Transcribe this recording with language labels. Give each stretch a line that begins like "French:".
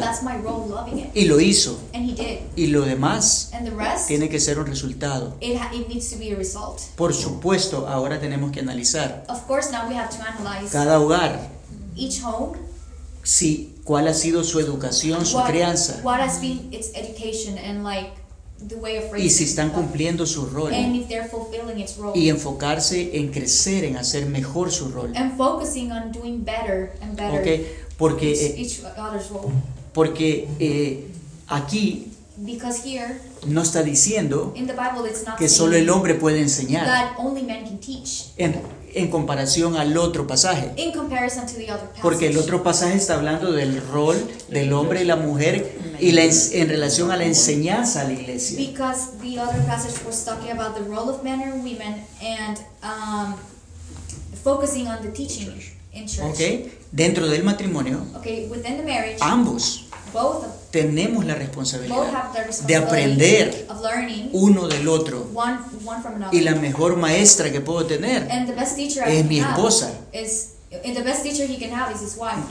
English: That's my role, loving it.
Spanish: Y lo hizo.
English: And he did.
Spanish: Y lo demás
English: and the rest,
Spanish: tiene que ser un resultado.
English: It needs to be a result.
Spanish: Por supuesto, ahora tenemos que analizar.
English: Of course, now we have to analyze
Spanish: cada hogar.
English: Each home.
Spanish: Sí, ¿cuál ha sido su educación, su crianza?
English: What has been its education and like the way of
Spanish: y si están cumpliendo su rol
English: and if they're fulfilling its role,
Spanish: y enfocarse en crecer, en hacer mejor su rol
English: and focusing on doing better and better
Spanish: okay. Porque,
English: each other's role.
Spanish: Porque aquí
English: because here,
Spanish: no está diciendo
English: in the Bible, it's not
Spanish: que solo el hombre puede enseñar
English: that only men can teach.
Spanish: En comparación al otro pasaje
English: in comparison to the other passage.
Spanish: Porque el otro pasaje está hablando del rol del hombre y la mujer y la en relación a la enseñanza a la iglesia.
English: Because the other passage was talking about the role of men and women and focusing on the teaching in church.
Spanish: Okay. Dentro del matrimonio.
English: Okay, within the marriage.
Spanish: Ambos.
English: Both.
Spanish: Tenemos la responsabilidad de aprender
English: of learning,
Spanish: uno del otro.
English: One from another.
Spanish: Y la mejor maestra que puedo tener es mi esposa.
English: The best teacher he can have is his wife.